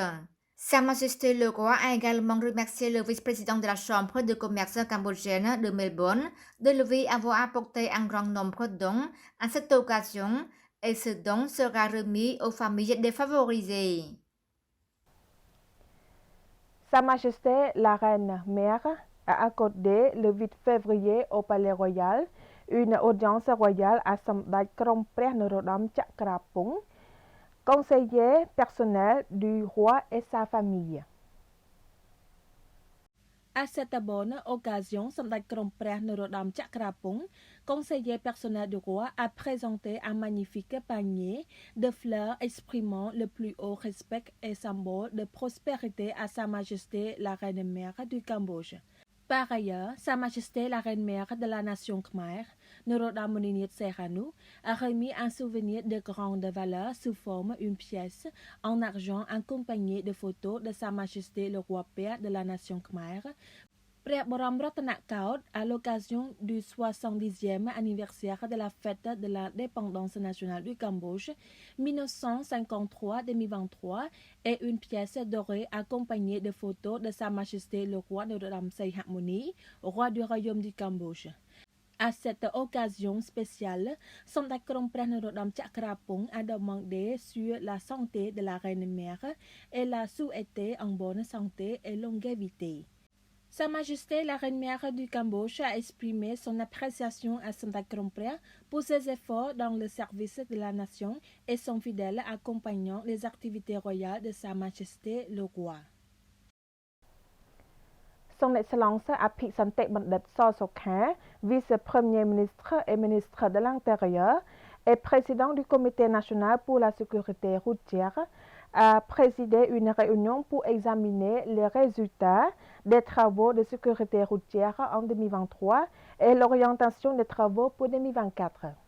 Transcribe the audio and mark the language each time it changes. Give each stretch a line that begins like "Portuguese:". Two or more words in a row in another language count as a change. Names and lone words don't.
French: Sa Majesté le roi a également remercié le vice-président de la Chambre de commerce cambodgienne de Melbourne de lui avoir apporté un grand nombre de dons à cette occasion et ce don sera remis aux familles défavorisées. Sa Majesté la Reine-Mère a accordé le 8 février au Palais Royal une audience royale à Samdech Krongព្រះនរោត្តមចក្រពង្ស conseiller personnel du roi et sa famille. À cette bonne occasion, Samdech Krongព្រះនរោត្តមចក្រពង្ស conseiller personnel du roi, a présenté un magnifique panier de fleurs exprimant le plus haut respect et symbole de prospérité à Sa Majesté la Reine-Mère du Cambodge. Par ailleurs, Sa Majesté la Reine-Mère de la nation Khmer, Norodom Moninit Sihanouk, a remis un souvenir de grande valeur sous forme une pièce en argent accompagnée de photos de Sa Majesté le roi père de la nation Khmer, ព្រះបរមរតនកោដ្ឋ à l'occasion du 70e anniversaire de la fête de l'indépendance nationale du Cambodge 1953-2023 et une pièce dorée accompagnée de photos de Sa Majesté le roi Norodom Sihamoni, roi du royaume du Cambodge. À cette occasion spéciale, Samdech Krongព្រះនរោត្តមចក្រពង្ស a demandé sur la santé de la reine-mère et l'a souhaité en bonne santé et longévité. Sa Majesté la Reine-Mère du Cambodge a exprimé son appréciation à Samdech Krongព្រះ pour ses efforts dans le service de la nation et son fidèle accompagnant les activités royales de Sa Majesté le roi. Son Excellence Apiksantek Bandit Sosokha, vice-premier ministre et ministre de l'Intérieur et président du Comité national pour la sécurité routière, a présidé une réunion pour examiner les résultats des travaux de sécurité routière en 2023 et l'orientation des travaux pour 2024.